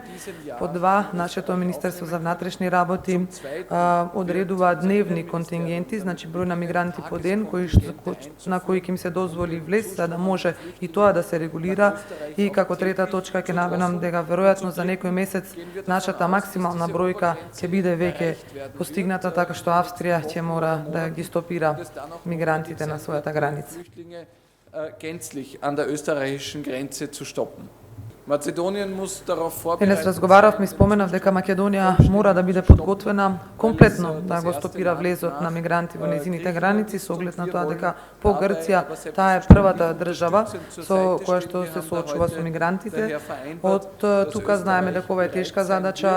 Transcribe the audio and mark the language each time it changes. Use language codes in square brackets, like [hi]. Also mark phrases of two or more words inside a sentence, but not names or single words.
[mk] По два, нашето Министерство за внатрешни работи одредува дневни контингенти, значи број на мигранти по ден на кои ќе им се дозволи влез, за да може и тоа да се регулира. И како трета точка ќе наведам дека веројатно за некој месец нашата максимална бројка ќе биде веќе постигната, така што Австрија ќе мора да ги стопира мигрантите на својата граница. [de] Gänzlich an der österreichischen Grenze zu stoppen. Mazedonien muss darauf [mk] Денес разговаравме и споменав дека Македонија мора да биде подготвена комплетно да го стопира влезот на мигранти во незините граници со оглед на тоа дека по Грција таа е првата држава со која што се соочува со мигрантите. Од тука знаеме дека ова е тешка задача.